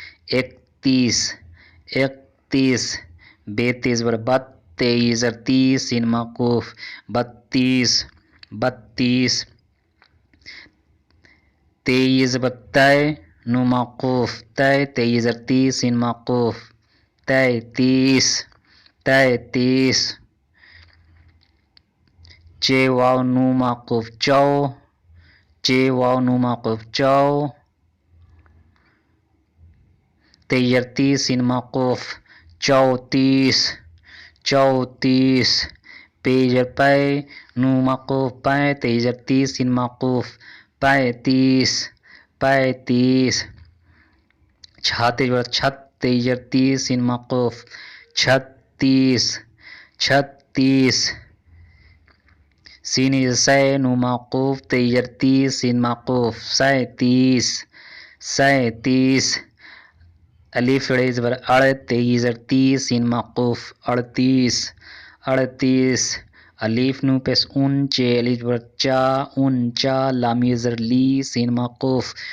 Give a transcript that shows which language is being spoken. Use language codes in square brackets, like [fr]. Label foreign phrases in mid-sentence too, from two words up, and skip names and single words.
[ur] 31 بے تے زبر بت تے یہ زر تی سین موقوف 32 تے یہ زبر تے نو موقوف تے یہ زر تی سین موقوف 33 چے واو نو موقوف چو تے یہ زر تی سین موقوف 34 پے زر پے نو موقوف پے تے یہ زر تی سین موقوف 35 چھا تے زبر چھت تے یہ زر تی سین موقوف 36 سین یہ زر سے نو موقوف تے یہ زر تی سین موقوف 37 الف ڑے زبر اڑ تے یہ زر تی سین موقوف 38 الف نو پیش ان چے الف زبر چا اونچا لام یہ زر لی سین موقوف